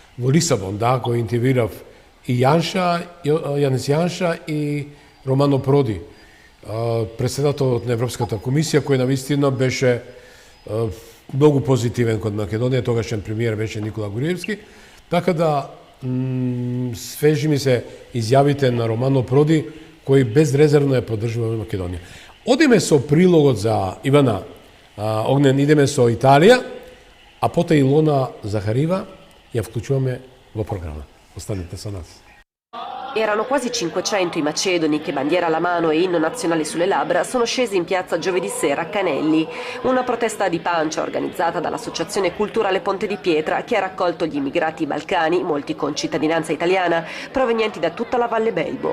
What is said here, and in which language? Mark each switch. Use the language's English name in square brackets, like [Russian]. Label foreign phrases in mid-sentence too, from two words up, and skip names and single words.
[Macedonian] во Лисабон, да, кој интервјуирав и Јанис Јанша и Романо Проди, председател на Европската комисија, кој навистина беше многу позитивен кон Македонија, тогашен премиер беше Никола Груевски, така да свежи ми се изјавите на Романо Проди, кој безрезервно ја поддржува Македонија. Одиме со прилогот за Ивана Огнен, идеме со Италија, а пота Илона Захарива ја вклучуваме во програма. Останете со нас. [Italian] Erano quasi 500 i macedoni che, bandiera alla mano e inno nazionale sulle labbra, sono scesi in piazza giovedì sera a Canelli, una protesta di pancia organizzata dall'Associazione Culturale Ponte di Pietra che ha raccolto gli immigrati balcani, molti con cittadinanza italiana, provenienti da tutta la Valle Belbo.